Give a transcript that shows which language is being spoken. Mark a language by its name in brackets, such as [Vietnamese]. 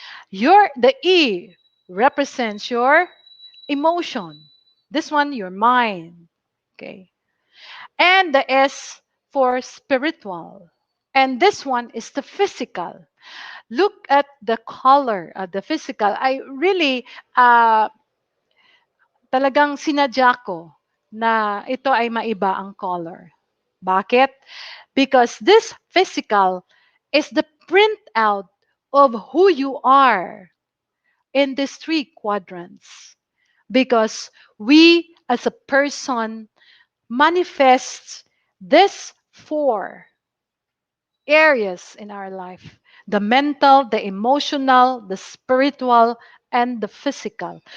[English] The E represents your emotion. This one, your mind, okay? And the S for spiritual. And this one is the physical. Look at the color of the physical. I really [Filipino] talagang sinadya ko na ito ay maiba ang color. Bakit? [English] Because this physical is the printout of who you are in these three quadrants. Because we as a person manifest these four areas in our life: the mental, the emotional, the spiritual, and the physical.